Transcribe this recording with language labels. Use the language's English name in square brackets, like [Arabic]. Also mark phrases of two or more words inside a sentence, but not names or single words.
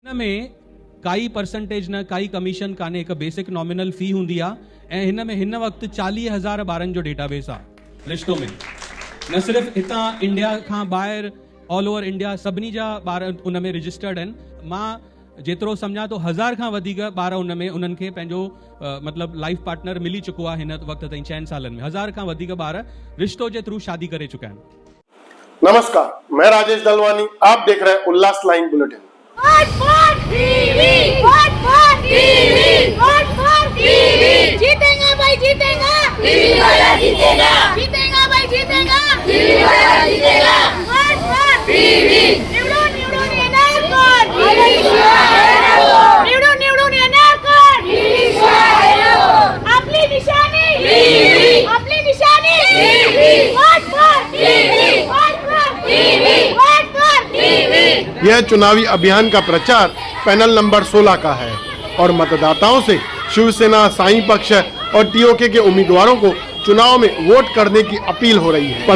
[Sindhi] में काई परसेंटेज न काई कमीशन काने, एक [English] basic nominal fee [Sindhi] हुंदी आ ऐं हिन में हिन वक्त 40,000 ॿारनि जो डेटाबेस आ रिश्तों में। न सिर्फ हितां इंडिया खां ॿाहिरि [English] all over India [Sindhi] सभिनी जा ॿार उन में रजिस्टर्ड आहिनि। मां जेतिरो सम्झां तो 1000 खां वधीक ॿार उन में उन्हनि खे पंहिंजो मतलब [English] life partner [Sindhi] मिली चुको आहे हिन वक्त ताईं 6 सालनि में। 1000 खां वधीक ॿार रिश्तो जे थ्रू शादी करे चुका आहिनि। [Hindi] नमस्कार, मैं राजेश दलवानी, आप देख रहे हैं उल्लास लाइन बुलेटिन। जीतेगा भाई जीतेगा, टीवी वाला जीतेगा, जीतेगा भाई जीतेगा, टीवी वाला जीतेगा। [Marathi] टीवी निवडून येणार कोण? निवडून येणार कोण? आपली निशाणी टीवी, आपली निशाणी टीवी, [English] vote for TV, vote for TV, vote for TV. [Hindi] यह चुनावी अभियान का प्रचार पैनल नंबर 16 का है और मतदाताओं से शिवसेना, साई पक्ष और टीओके के उम्मीदवारों को चुनाव में वोट करने की अपील हो रही है।